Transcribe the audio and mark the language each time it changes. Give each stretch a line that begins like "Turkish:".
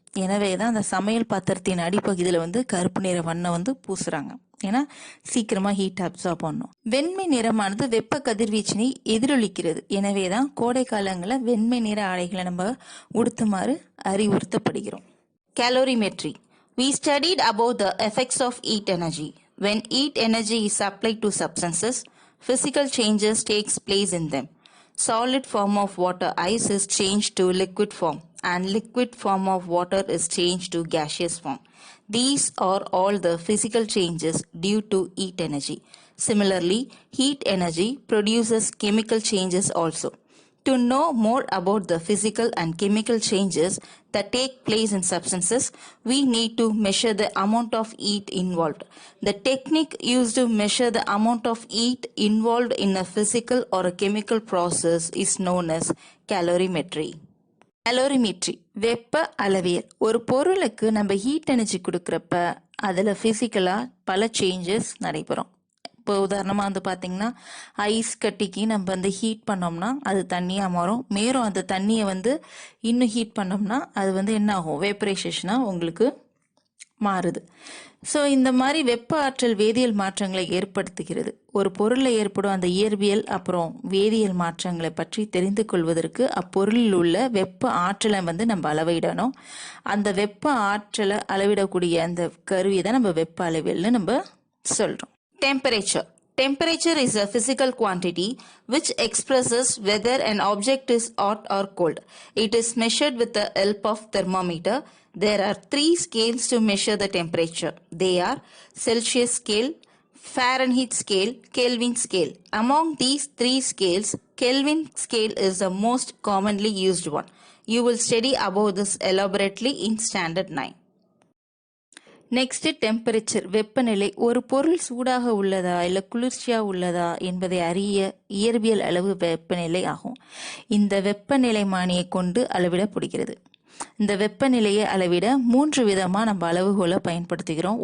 Tamil: எனவே தான் அந்த சமையல் பாத்திரத்தின் அடிப்பகுதியில் கருப்பு நிற வண்ணம் பூசுறாங்க. ஏன்னா சீக்கிரமா ஹீட் அப்சார்ப் பண்ணும். வெண்மை நிறமானது வெப்ப கதிர்வீச்சினை எதிரொலிக்கிறது. எனவே தான் கோடை காலங்களில் வெண்மை நிற ஆடைகளை நம்ம உடுத்துமாறு அறிவுறுத்தப்படுகிறோம்.
English: Calorimetry. We studied about the effects of heat energy. When heat energy is applied to substances, physical changes takes place in them. Solid form of water ice is changed to liquid form, and liquid form of water is changed to gaseous form. These are all the physical changes due to heat energy. Similarly, heat energy produces chemical changes also. To know more about the physical and chemical changes that take place in substances, we need to measure the amount of heat involved. The technique used to measure the amount of heat involved in a physical or a chemical process is known as calorimetry.
Tamil: Calorimetry, வெப்ப அளவியல். ஒரு பொருளுக்கு நம்ம heat energy கொடுக்குறப்ப அதில் ஃபிசிக்கலாக பல changes நடைபெறும். இப்போ உதாரணமாக பார்த்தீங்கன்னா ஐஸ் கட்டிக்கு நம்ம ஹீட் பண்ணோம்னா அது தண்ணியாக மாறும். மேலும் அந்த தண்ணியை இன்னும் ஹீட் பண்ணோம்னா அது என்ன ஆகும், வேப்பரைசேஷனாக உங்களுக்கு மாறுது. ஸோ இந்த மாதிரி வெப்ப ஆற்றல் வேதியியல் மாற்றங்களை ஏற்படுத்துகிறது. ஒரு பொருளில் ஏற்படும் அந்த இயற்பியல் அப்புறம் வேதியியல் மாற்றங்களை பற்றி தெரிந்து கொள்வதற்கு அப்பொருளில் உள்ள வெப்ப ஆற்றலை நம்ம அளவிடணும். அந்த வெப்ப ஆற்றலை அளவிடக்கூடிய அந்த கருவியை தான் நம்ம வெப்ப அளவியல்னு நம்ம சொல்கிறோம். Temperature.
English: Temperature is a physical quantity which expresses whether an object is hot or cold. It is measured with the help of thermometer. There are 3 scales to measure the temperature. They are Celsius scale, Fahrenheit scale, Kelvin scale. Among these 3 scales, Kelvin scale is the most commonly used one. You will study about this elaborately in Standard 9.
Tamil: Next temperature, வெப்பநிலை. ஒரு பொருள் சூடாக உள்ளதா இல்லை குளிர்ச்சியாக உள்ளதா என்பதை அறிய இயற்பியல் அளவு வெப்பநிலை ஆகும். இந்த வெப்பநிலைமானியை கொண்டு அளவிடப்படுகிறது. இந்த வெப்பநிலையை அளவிட 3 விதமாக நம்ம அளவுகோலை பயன்படுத்துகிறோம்.